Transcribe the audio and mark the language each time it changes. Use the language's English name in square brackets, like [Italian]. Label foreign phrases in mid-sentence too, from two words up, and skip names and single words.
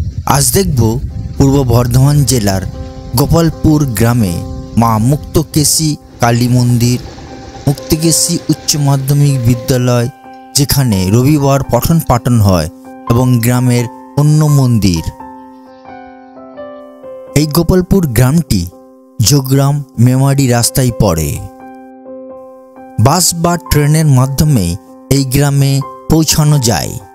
[Bangla] আজ দেখব পূর্ব বর্ধমান জেলার গোপালপুর গ্রামে মা মুক্তকেশী কালী মন্দির মুক্তকেশী উচ্চ মাধ্যমিক বিদ্যালয় যেখানে রবিবার পঠন পাঠন হয় এবং গ্রামের অন্য মন্দির। এই গোপালপুর গ্রামটি যোগগ্রাম মেমারি রাস্তায় পড়ে। বাস বা ট্রেনের মাধ্যমে এই গ্রামে পৌঁছানো যায়।